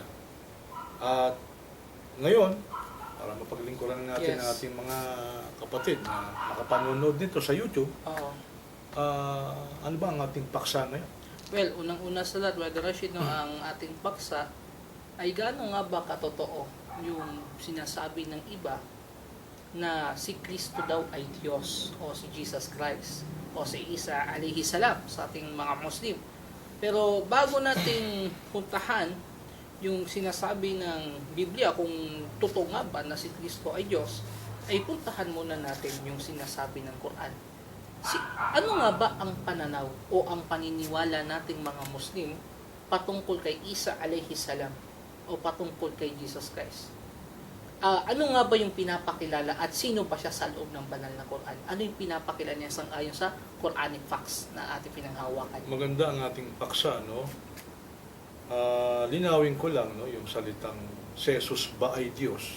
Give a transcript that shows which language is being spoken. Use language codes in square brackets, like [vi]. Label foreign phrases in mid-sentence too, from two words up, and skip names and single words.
[tl] At ngayon, para mapaglingkuran natin ang ating mga kapatid na nakapanonood nito sa YouTube, ano ba ang ating paksa ngayon? Well, unang-una sa lahat, Brother Rashid, no, ang ating paksa ay gaano nga ba katotoo yung sinasabi ng iba na si Kristo daw ay Diyos o si Jesus Christ o si Isa [ar] عليه السلام [tl] sa ating mga Muslim. Pero bago natin puntahan yung sinasabi ng Biblia kung totoo nga ba na si Kristo ay Diyos, ay puntahan muna natin yung sinasabi ng Quran. Ano nga ba ang pananaw o ang paniniwala nating mga Muslim patungkol kay Isa [ar] عليه السلام [tl] o patungkol kay Jesus Christ? Ano nga ba yung pinapakilala at sino ba siya sa loob ng banal na Quran? Ano yung pinapakilala niya ayon sa [en] Quranic facts [tl] na ating pinanghawakan? Maganda ang ating paksa, no? Linawin ko lang, no, yung salitang si Jesus ba ay Diyos?